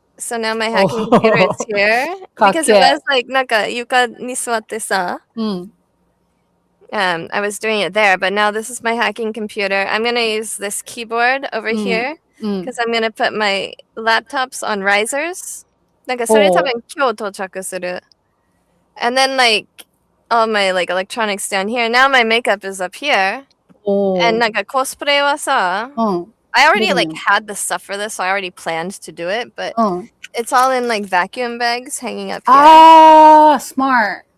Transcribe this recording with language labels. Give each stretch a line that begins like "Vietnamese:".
English: So now my hacking computer is here because it was like
Japanese: なんか床に座ってさ.
English: I was doing it there, but now this is my hacking computer. I'm gonna use this keyboard over here because I'm gonna put my laptops on risers.
Japanese: なんかそれ多分今日到着する.
English: And then like all my like electronics down here. Now my makeup is up here. And
Japanese: なんかコスプレはさ,
English: I already like had the stuff for this, so I already planned to do it, but it's all in like vacuum bags hanging up here. Ah, smart.